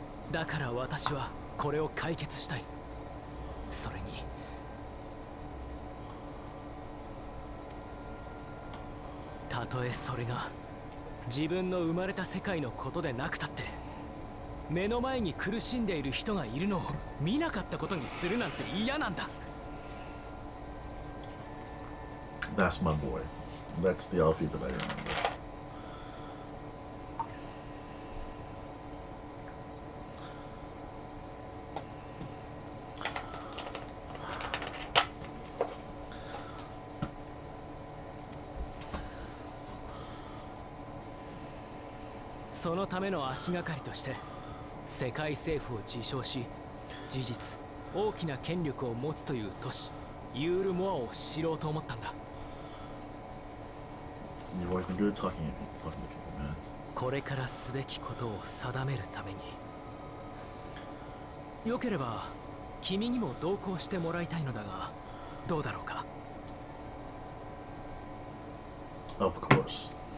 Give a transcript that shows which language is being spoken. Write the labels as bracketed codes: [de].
[ja] だから私はこれを解決したい。それにたとえそれが自分の生まれた世界のことでなくたって目の前に苦しんでいる人がいるのを見なかったことにするなんて嫌なんだ。 [en] That's my boy. That's the Alfie that I remember. [ja] 「そのための足がかりとして世界政府を自称し事実大きな権力を持つという都市ユールモアを知ろうと思ったんだ。 [en] You've always been good talking to people, man. [ja] これからすべきことを定めるためによければ君にも同行してもらいたいのだが。どうだろうか。 [en] Of course.